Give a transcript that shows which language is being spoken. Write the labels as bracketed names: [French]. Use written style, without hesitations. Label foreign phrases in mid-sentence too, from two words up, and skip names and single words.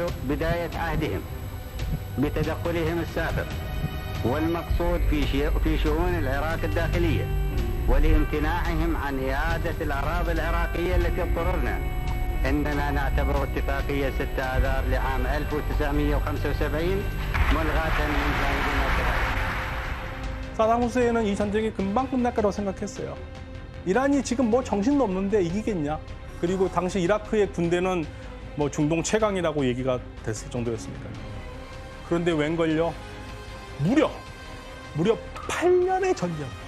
[Arabic] بداية عهدهم بتدخلهم السابق والمقصود في شؤون العراق الداخلية ولامتناعهم عن إعادة الأراضي العراقية التي اضطررنا إننا نعتبر اتفاقية 6 آذار لعام 1975 ملغاة من جانبنا كذلك. [Korean] 사담 후세인은 이 전쟁이 금방 끝날 거라고 생각했어요. 이란이 지금 뭐 정신도 없는데 이기겠냐? 그리고 당시 이라크의 군대는 뭐 중동 최강이라고 얘기가 됐을 정도였으니까요. 그런데 웬걸요? 무려 8년의 전쟁.